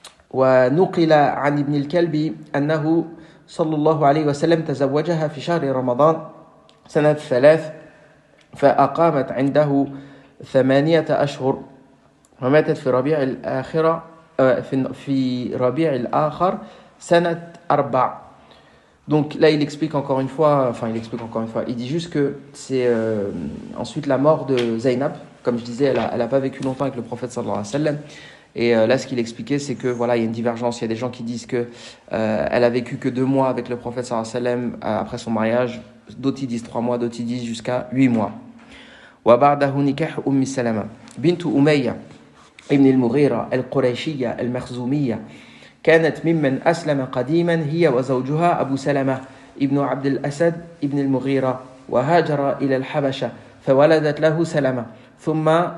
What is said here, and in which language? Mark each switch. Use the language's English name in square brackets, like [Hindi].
[Arabic] ونقل عن ابن الكلب أنه صلى الله عليه وسلم تزوجها في شهر رمضان سنة 3 فأقامت عنده 8 أشهر وماتت في ربيع الآخرة في ربيع الآخر سنة 4. [French] Donc là il explique encore une fois, il dit juste que c'est ensuite la mort de Zaynab. Comme je disais, elle a pas vécu longtemps avec le prophète sallallahu alayhi wa sallam. Et là, ce qu'il expliquait, c'est que voilà, il y a une divergence. Il y a des gens qui disent que elle a vécu que 2 mois avec le prophète sallallahu alayhi wa sallam après son mariage. D'autres ils disent 3 mois, d'autres ils disent jusqu'à 8 mois. [Arabic] وبعده نكاح أم سلمة بنت أمية ابن المغيرة القريشية المخزومية كانت ممن أسلم قديما هي وزوجها أبو سلمة ابن عبد الأسد ابن المغيرة وهاجر إلى الحبشة فولدت له سلمة ثم